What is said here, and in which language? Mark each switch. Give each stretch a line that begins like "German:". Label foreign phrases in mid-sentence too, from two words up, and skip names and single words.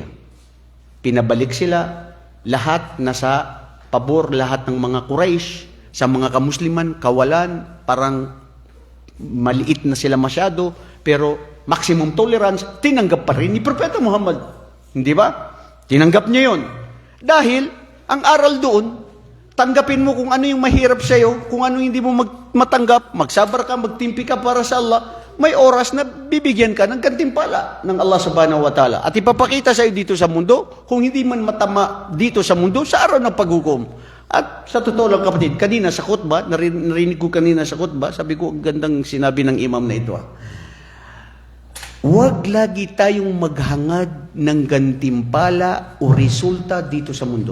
Filipino: Pinabalik sila, lahat nasa pabor, lahat ng mga Quraysh, sa mga kamusliman, kawalan, parang maliit na sila masyado, pero
English: maximum tolerance,
Filipino: tinanggap pa rin ni Propeta Muhammad. Hindi ba? Tinanggap niya yun. Dahil, ang aral doon, tanggapin mo kung ano yung mahirap sa'yo, kung ano hindi mo matanggap, magsabar ka, magtimpi ka para sa Allah. may oras na bibigyan ka ng gantimpala ng Allah
Arabic: سبحانه و تعالى.
Filipino: At ipapakita sa iyo dito sa mundo, kung hindi man matama dito sa mundo, sa araw ng paghukom. At sa totoo lang kapatid, kanina sa khutbah, narinig ko kanina sa khutbah, sabi ko, ang gandang sinabi ng imam na ito. Huwag lagi tayong maghangad ng gantimpala o resulta dito sa mundo.